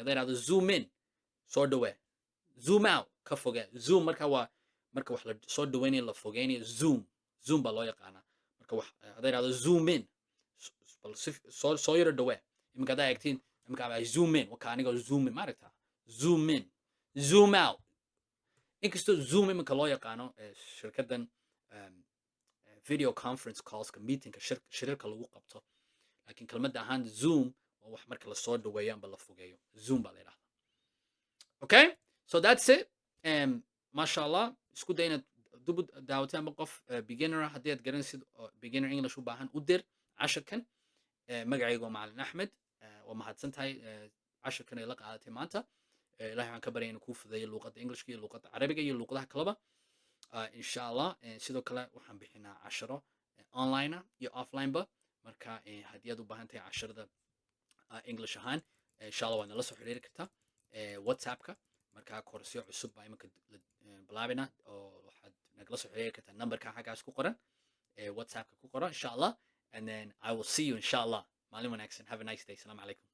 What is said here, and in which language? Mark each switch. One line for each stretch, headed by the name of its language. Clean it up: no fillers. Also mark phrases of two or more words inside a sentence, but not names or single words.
Somali: hadday dhahdo
English: zoom in,
Somali: soo dhawee.
English: Zoom out,
Somali: ka fogee. Zoom marka waa marka wax la soo dhaweynayo la fogeynayo. Zoom baa loo yaqaanaa. marka hadday dhahdo
English: zoom in,
Somali: soo yaro dhawee. imika haddaa eegtiin imika
English: zoom in,
Somali: waka anigoo
English: zoom in
Somali: maaragta.
English: Zoom in, zoom out.
Somali: inkastoo zoom imika loo yaqaano shirkaddan
English: video conference
Somali: callska, meetingka shirarka lagu qabto, laakiin kalmadda ahaan zoom waa wax marka la soo dhaweeyo amba la fogeeyo. Zoom baa la yidhahdaa.
English: Okay, so that's it.
Arabic: ما شاء الله,
Somali: isku day inaad dub daawatay amba qof beginner haddii aad garanaysid
English: beginner English
Somali: u baahan u dir casharkan. magacaygu waa Macalin Axmed. waa mahadsan tahay casharkan ay la qaadatay maanta. ilahay waxaan ka baryay inuu kuu fudeeyo luuqadda Englishka iyo luuqadda Carabiga iyo luuqadaha kaleba.
Arabic: إن شاء الله,
Somali: sidoo kale waxaan bixinaa casharo online iyo offline-ba. marka haddii aad u baahan tahay casharada English ahaan,
Arabic: إن شاء الله
Somali: waad nala soo xiriiri kartaa WhatsApp-ka. marka koorsyo cusub baa imika bilaabina oo waxaad nagala soo xiriiri kartaa numberka xaggaas ku qoran, WhatsApp-ka ku qoran
Arabic: إن شاء الله.
English: And then I will see you
Arabic: إن شاء الله.
Somali: maalin wanaagsan.
English: Have a nice day.
Arabic: السلام عليكم.